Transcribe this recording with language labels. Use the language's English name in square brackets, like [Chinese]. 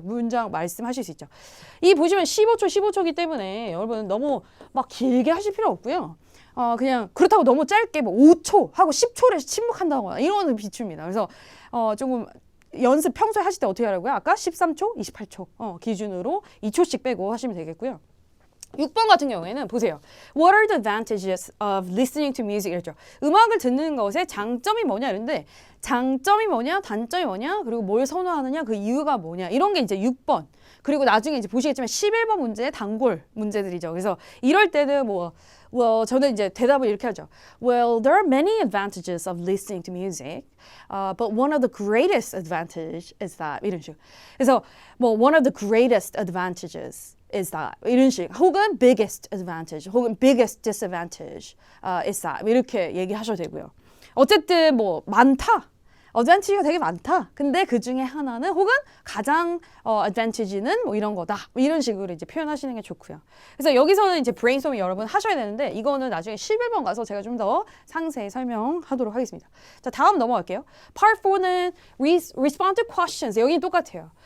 [Korean] 문장 말씀하실 수 있죠. 이 보시면 15초이기 때문에 여러분 너무 막 길게 하실 필요 없고요. 그냥 그렇다고 너무 짧게 뭐 5초 하고 10초를 침묵한다거나 이런 거는 비추입니다. 그래서 조금 연습 평소에 하실 때 어떻게 하라고요? 아까 13초, 28초 기준으로 2초씩 빼고 하시면 되겠고요. 6번 같은 경우에는 보세요. [English] What are the advantages of listening to music? [Korean] 이랬죠. 음악을 듣는 것의 장점이 뭐냐 이런데 장점이 뭐냐, 단점이 뭐냐, 그리고 뭘 선호하느냐, 그 이유가 뭐냐 이런 게 이제 6번. 그리고 나중에 이제 보시겠지만 11번 문제의 단골 문제들이죠. 그래서 이럴 때는 저는 이제 대답을 이렇게 하죠. [English] Well, there are many advantages of listening to music, but one of the greatest advantage is that [Korean] 이런 식으로. [English] 그래서 one of the greatest advantages is that 이런 식. 혹은 biggest advantage, 혹은 biggest disadvantage is that [Korean] 이렇게 얘기하셔도 되고요. 어쨌든 많다. 어드밴티지가 되게 많다. 근데 그 중에 하나는 혹은 가장 어드밴티지는 이런 거다. 이런 식으로 이제 표현하시는 게 좋고요. 그래서 여기서는 이제 브레인스토밍 여러분 하셔야 되는데 이거는 나중에 11번 가서 제가 좀 더 상세히 설명하도록 하겠습니다. 자, 다음 넘어갈게요. Part 4는 respond to questions. 여기는 똑같아요.